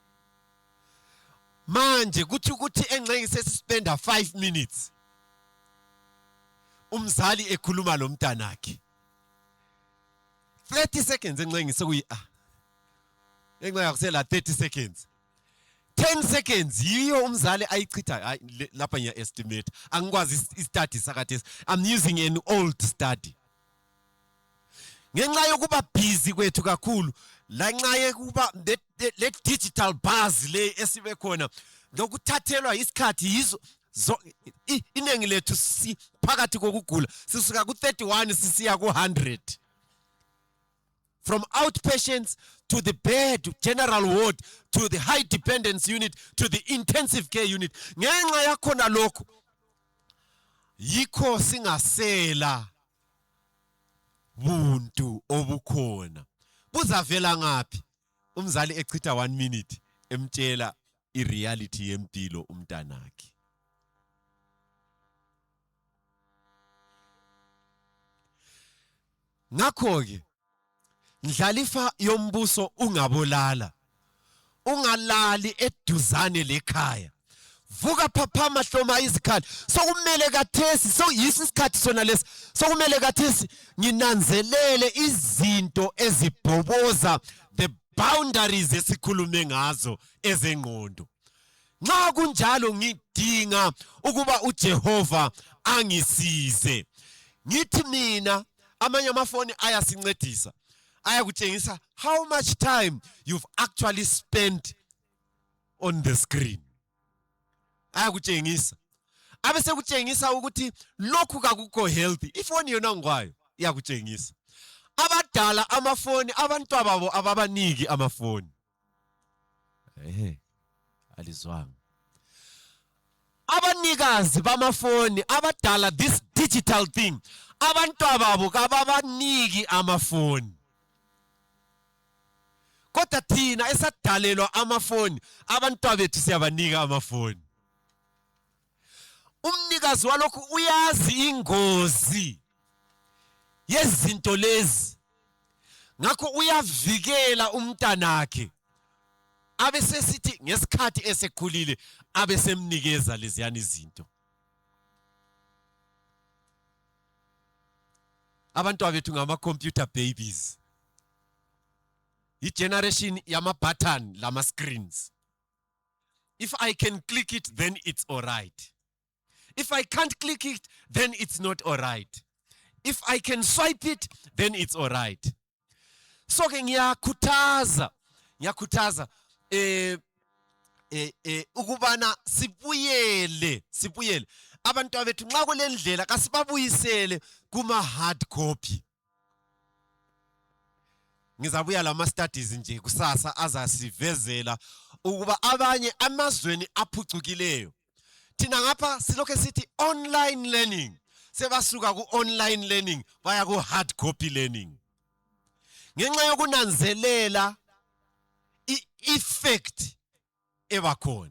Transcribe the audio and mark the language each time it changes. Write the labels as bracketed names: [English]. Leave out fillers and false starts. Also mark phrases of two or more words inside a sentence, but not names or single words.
[North Ndebele] Manje kuthi ukuthi engxenye sesispenda [English] 5 minutes [North Ndebele] umzali ekhuluma lo mntanakhe [English] 30 seconds [North Ndebele] engxenye sekuyi engxenye akusela [English] 30 seconds 10 seconds [North Ndebele] yiyo umzali ayichitha lapha ngiya estimate angikwazi istudy sakathesi. [English] I'm using an old study. [North Ndebele] Ngenxa yokuba busy kwethu kakhulu la nxa yokuba le [English] digital buzz [North Ndebele] le esibe khona lokuthathelwa isikhathi yizo inengi lethu phakathi kokugula sisuka ku 31 sisiya ku 100. [English] From outpatients to the bed, general ward, to the high dependence unit, to the intensive care unit. [North Ndebele] Ngenxa yakhona lokho yikho singasela buntu obukhona. Buzavela ngaphi umzali echitha [English] 1 minute [North Ndebele] emtshela ireality yempilo umntanakhe. Ngakho ke ndlalifa yombuso ungabolala, ungalali eduzane lekhaya. Vuka phaphama hloma izikhali. Sokumele kathesi soyisi isikhathi sona lesi. Sokumele kathesi nginanzelele izinto ezibhoboza [English] the boundaries [North Ndebele] esikhulume ngazo ezengqondo. Nxa kunjalo ngidinga ukuba uJehova angisize. Ngithi mina amanye amafoni ayasincedisa. [English] Ayakutshengisa how much time you've actually spent on the screen. [North Ndebele] Ayakutshengisa. Abese kutshengisa ukuthi lokhu kakukho healthy. Ifoni yona ngwayo iyakutshengisa. Abadala amafoni abantwana babo ababaniki amafoni. Alizwanga. Abanikazi bamafoni abadala [English] this digital thing. [North Ndebele] Abantwana babo kababaniki amafoni. Kodwa thina esadalelwa amafoni abantwana bethu siyabanika amafoni. Umnikazi walokhu uyazi ingozi yezinto lezi. Ngakho uyavikela umntanakhe. Abese sithi ngesikhathi esekhulile abesemnikeza leziyana izinto. Abantwana bethu ngama [English] computer babies. [North Ndebele] Generation yama button lama screens. [English] If I can click it, then it's all right. If I can't click it, then it's not all right. If I can swipe it, then it's all right. [North Ndebele] So ke ngiyakhuthaza ukubana sibuyele abantwana bethu nxa kulendlela kasibabuyisele kuma [English] hard copy. [North Ndebele] Ngizabuya lama studies nje kusasa azasivezela ukuba abanye amazweni aphucukileyo thina ngapha silokho sithi [English] online learning [North Ndebele] sebasuka ku [English] online learning [North Ndebele] baya ku [English] hard copy learning [North Ndebele] ngenxa yokunanzelela effect ebakhona.